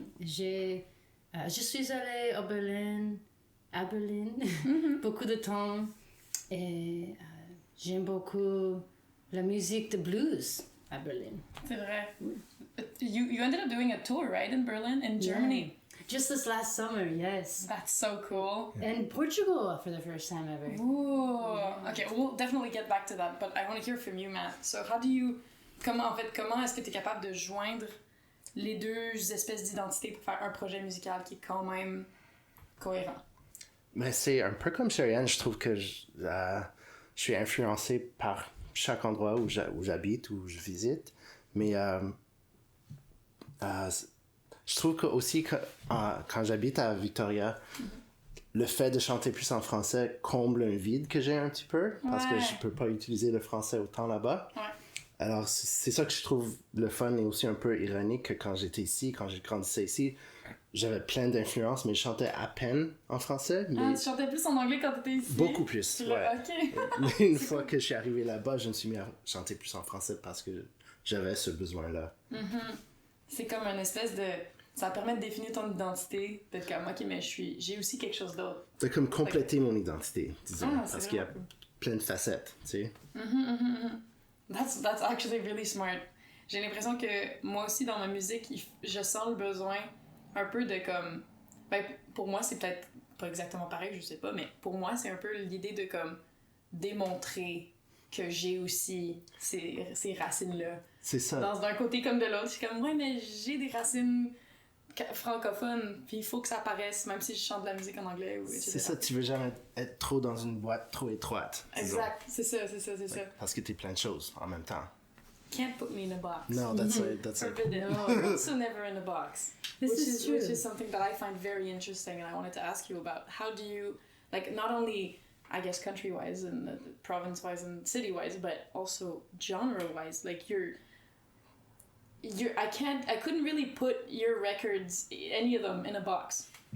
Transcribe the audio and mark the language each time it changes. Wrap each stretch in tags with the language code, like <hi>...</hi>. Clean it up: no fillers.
<fr>Je suis allée à Berlin, beaucoup de temps. Et j'aime beaucoup la musique de blues à Berlin. C'est vrai.</fr> <en>You ended up doing a tour, right, in Berlin, in Germany? Yeah. Just this last summer, yes. That's so cool. And Portugal for the first time ever. Ooh. Okay, we'll definitely get back to that, but I want to hear from you, Matt.</en> <fr>So comment est-ce que tu es capable de joindre les deux espèces d'identités pour faire un projet musical qui est quand même cohérent? Mais c'est un peu comme Sherry-Ann, je trouve que je suis influencé par chaque endroit où j'habite, où je visite. Mais je trouve que aussi quand j'habite à Victoria, le fait de chanter plus en français comble un vide que j'ai un petit peu, parce que je peux pas utiliser le français autant là-bas. Ouais. Alors c'est ça que je trouve le fun et aussi un peu ironique que quand j'étais ici, quand j'ai grandi ici, j'avais plein d'influences, mais je chantais à peine en français. Mais tu chantais plus en anglais quand t'étais ici? Beaucoup plus, ouais. Ok. Mais une fois que je suis arrivé là-bas, je me suis mis à chanter plus en français parce que j'avais ce besoin-là. C'est comme une espèce de... Ça permet de définir ton identité, d'être comme, ok, mais j'ai aussi quelque chose d'autre. C'est comme compléter mon identité, disons, parce qu'il y a plein de facettes, tu sais.</fr> <en>That's actually really smart.</en> <fr>J'ai l'impression que moi aussi, dans ma musique, je sens le besoin un peu de comme... Ben, pour moi, c'est peut-être pas exactement pareil, je sais pas, mais pour moi, c'est un peu l'idée de comme démontrer que j'ai aussi ces racines-là. C'est ça. D'un côté comme de l'autre, je suis comme, ouais, mais j'ai des racines francophone, puis il faut que ça apparaisse, même si je chante de la musique en anglais. Ou etc. C'est ça, tu veux jamais être trop dans une boîte trop étroite. Exact, c'est ça. Parce que t'es plein de choses en même temps.</fr> <en>Can't put me in a box. No, that's it. Forbidden. Also never in a box. Which is something that I find very interesting, and I wanted to ask you about. How do you, like, not only, I guess, country-wise and province-wise and city-wise, but also genre-wise, like, I couldn't really put your records, any of them, in a box.</en>